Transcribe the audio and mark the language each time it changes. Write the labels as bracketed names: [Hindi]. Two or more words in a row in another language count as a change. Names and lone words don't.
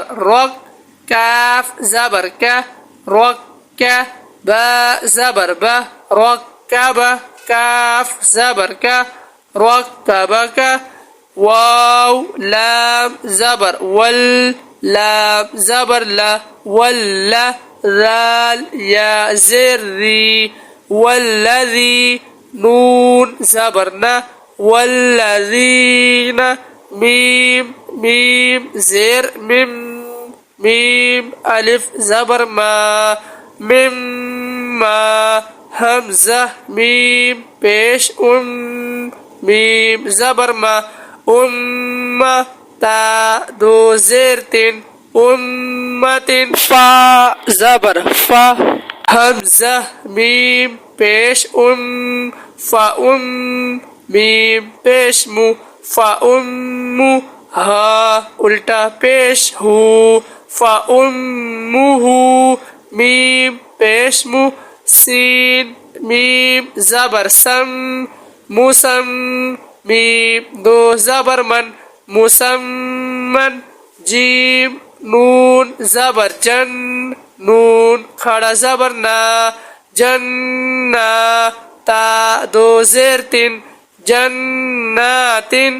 [Urdu] رك كاف زبر ك رك با زبر با ركب كاف زبر ك ركبك واو لام زبر وال لام زبر لا ولا ذال يا زري والذي نون زبرنا والذين ميم ميم زير ميم میم الف زبر ما، مِمّا ہمزہ میم پیش میم زبر ما, اُمّا تا دو زیر تِن، اُمّتِن فا زبر فا، ہمزہ میم پیش فا میم پیش مُ, فا اُمُّ ہا اُلٹا پیش ہُ، فا اُمُّہُ میم پیش مُ، سین میم زبر سَم، مُسَم میم دو زبر مَن، مُسَمَّن جیم نون زبر جَن، نون کھڑا زبر نا، جنّا تا دو زیر تِن، جنّاتِن.